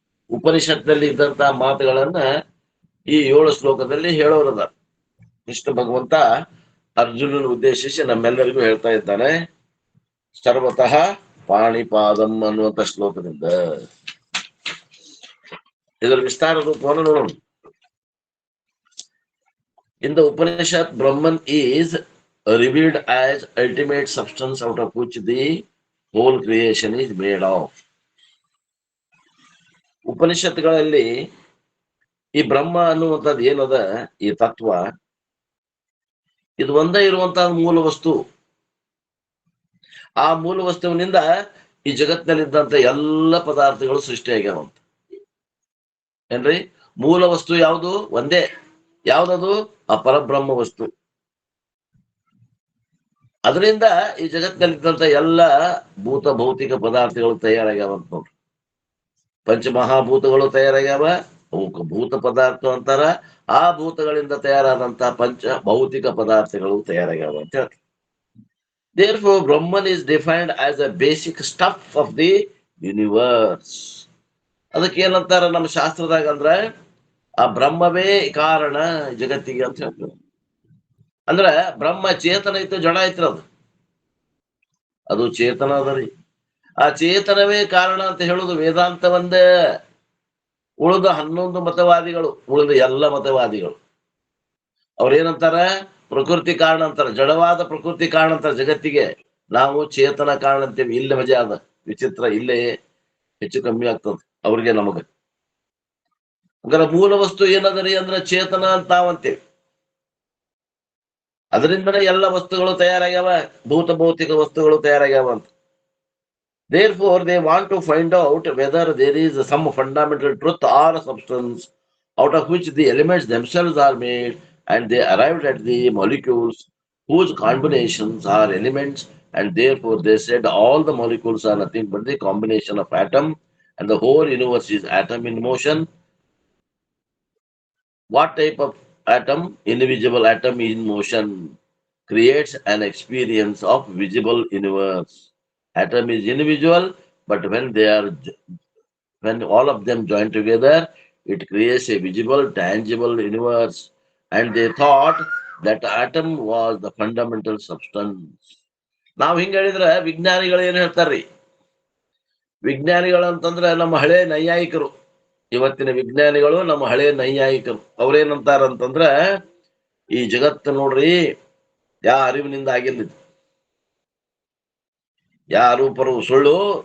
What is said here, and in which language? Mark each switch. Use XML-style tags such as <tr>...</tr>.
<kn>ಉಪನಿಷತ್ನಲ್ಲಿ ಇದ್ದಂತಹ ಮಾತುಗಳನ್ನ ಈ 7 ಶ್ಲೋಕದಲ್ಲಿ ಹೇಳೋರದ ಕೃಷ್ಣ ಭಗವಂತ ಅರ್ಜುನನ ಉದ್ದೇಶಿಸಿ ನಮ್ಮೆಲ್ಲರಿಗೂ ಹೇಳ್ತಾ ಇದ್ದಾನೆ. ಸರ್ವತಃ ಪಾಣಿಪಾದಂ ಅನ್ನುವಂತ ಶ್ಲೋಕದಿಂದ ಇದರ ವಿಸ್ತಾರ ರೂಪವನ್ನು ನೋಡೋಣ.</kn> <en>In the Upanishad, Brahman is revealed as ultimate substance out of which the whole creation is made of.</en> <kn>ಉಪನಿಷತ್ಗಳಲ್ಲಿ ಈ ಬ್ರಹ್ಮ ಅನ್ನುವಂಥದ್ದು ಏನದ, ಈ ತತ್ವ ಇದು ಒಂದೇ ಇರುವಂತಹ ಮೂಲ ವಸ್ತು. ಆ ಮೂಲ ವಸ್ತುವಿನಿಂದ ಈ ಜಗತ್ತಿನಲ್ಲಿದ್ದಂತ ಎಲ್ಲ ಪದಾರ್ಥಗಳು ಸೃಷ್ಟಿಯಾಗ್ಯಾವಂತ. ಏನ್ರಿ ಮೂಲ ವಸ್ತು ಯಾವುದು? ಒಂದೇ. ಯಾವ್ದದು? ಆ ಪರಬ್ರಹ್ಮ ವಸ್ತು. ಅದರಿಂದ ಈ ಜಗತ್ತಿನಲ್ಲಿದ್ದಂತ ಎಲ್ಲ ಭೂತ ಭೌತಿಕ ಪದಾರ್ಥಗಳು ತಯಾರಾಗ್ಯಾವಂತ ನೋಡ್ರಿ. ಪಂಚಮಹಾಭೂತಗಳು ತಯಾರಾಗ್ಯಾವ, ಅವಕ್ಕೆ ಭೂತ ಪದಾರ್ಥ ಅಂತಾರ. ಆ ಭೂತಗಳಿಂದ ತಯಾರಾದಂತಹ ಪಂಚ ಭೌತಿಕ ಪದಾರ್ಥಗಳು ತಯಾರಾಗ್ಯಾವ ಅಂತ ಹೇಳ್ತಾರೆ.</kn> <en>Therefore, Brahman is defined as a basic stuff of the universe.</en> <kn>ಅದಕ್ಕೆ ಏನಂತಾರ ನಮ್ಮ ಶಾಸ್ತ್ರದಾಗ ಅಂದ್ರ ಆ ಬ್ರಹ್ಮವೇ ಕಾರಣ ಜಗತ್ತಿಗೆ ಅಂತ ಹೇಳ್ತಾರೆ. ಅಂದ್ರ ಬ್ರಹ್ಮ ಚೇತನ ಇತ್ತು, ಜಡ ಐತ್ರ ಅದು ಚೇತನ ಅದರಿ. ಆ ಚೇತನವೇ ಕಾರಣ ಅಂತ ಹೇಳುದು ವೇದಾಂತ ಒಂದೇ. ಉಳಿದ 11 ಮತವಾದಿಗಳು, ಉಳಿದ ಎಲ್ಲ ಮತವಾದಿಗಳು ಅವ್ರೇನಂತಾರ? ಪ್ರಕೃತಿ ಕಾರಣ ಅಂತಾರ, ಜಡವಾದ ಪ್ರಕೃತಿ ಕಾರಣ ಅಂತಾರ ಜಗತ್ತಿಗೆ. ನಾವು ಚೇತನ ಕಾರಣ ಅಂತೇವಿ. ಇಲ್ಲೇ ಮಜಾ ಅದ, ವಿಚಿತ್ರ. ಇಲ್ಲೇ ಹೆಚ್ಚು ಕಮ್ಮಿ ಆಗ್ತದ ಅವ್ರಿಗೆ ನಮಗ. ಹಂಗಾರ ಮೂಲ ವಸ್ತು ಏನದರಿ ಅಂದ್ರ ಚೇತನ ಅಂತ ನಾವಂತೇವಿ. ಅದರಿಂದನೇ ಎಲ್ಲ ವಸ್ತುಗಳು ತಯಾರಾಗ್ಯಾವ, ಭೂತ ಭೌತಿಕ ವಸ್ತುಗಳು ತಯಾರಾಗ್ಯಾವ ಅಂತ.</kn> <en>Therefore, they want to find out whether there is some fundamental truth or substance out of which the elements themselves are made, and they arrived at the molecules whose combinations are elements, and therefore they said all the molecules are nothing but the combination of atom, and the whole universe is atom in motion. What type of atom? Invisible atom in motion creates an experience of visible universe. Atom is individual, but when all of them join together, it creates a visible, tangible universe. And they thought that atom was the fundamental substance.</en> <kn>ನಾವು ಹಿಂಗ ಹೇಳಿದ್ರೆ ವಿಜ್ಞಾನಿಗಳು ಏನ್ ಹೇಳ್ತಾರ್ರಿ? ವಿಜ್ಞಾನಿಗಳು ಅಂತಂದ್ರೆ ನಮ್ಮ ಹಳೆ ನೈಯಾಯಿಕರು. ಇವತ್ತಿನ ವಿಜ್ಞಾನಿಗಳು ನಮ್ಮ ಹಳೆ ನೈಯಾಯಿಕರು. ಅವ್ರೇನಂತಾರಂತಂದ್ರ ಈ ಜಗತ್ತು ನೋಡ್ರಿ ಯಾ ಅರಿವಿನಿಂದ ಆಗಿಲ್ಲ, ಯಾರೂಪರು ಸುಳ್ಳು.</kn>